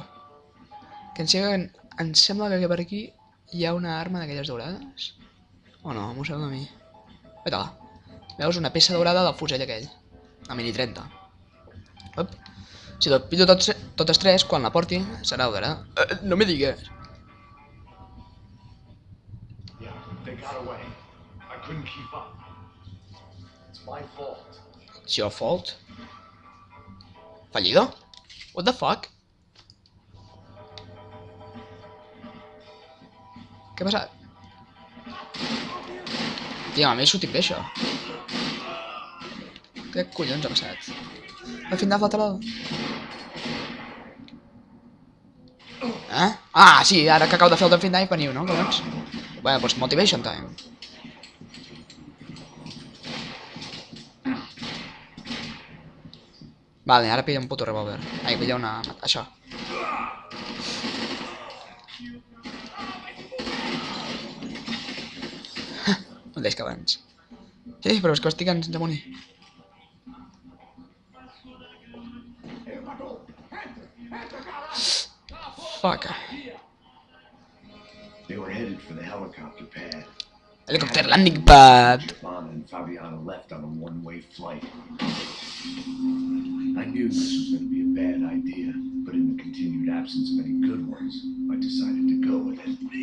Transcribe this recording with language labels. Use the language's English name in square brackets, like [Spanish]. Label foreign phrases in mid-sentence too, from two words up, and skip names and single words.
[Catalan] Que em sembla que per aquí hi ha una arma d'aquelles daurades. O no, m'ho sembla a mi. Vete-la. Veus una peça daurada del fusell aquell. La mini 30. Op. Si te'l pillo totes 3, quan la porti, serà daurada. No me digues. [English] Yeah, they got away. I couldn't keep up. It's my fault. It's your fault. ¿Fallido? What the fuck? [Spanish] ¿Qué pasa? [Catalan] Tio, a mi sortit bé això. Què collons ha passat? Al final lateral. Eh? Ah, sí, ara que acabo de fer el Dolphin Dive veniu, no, collons? Bueno, doncs [English] Motivation Time. [Catalan] Vale, ara pilla un puto revòlver. Ai, pilla una... això. El mateix que abans. Sí, però és que estic sense morir. [English] Fuck. They were headed for the helicopter pad. Helicopter landing pad. Giovanna and Fabiana left on a one-way flight. I knew this was going to be a bad idea, but in the continued absence of any good ones, I decided to go with it.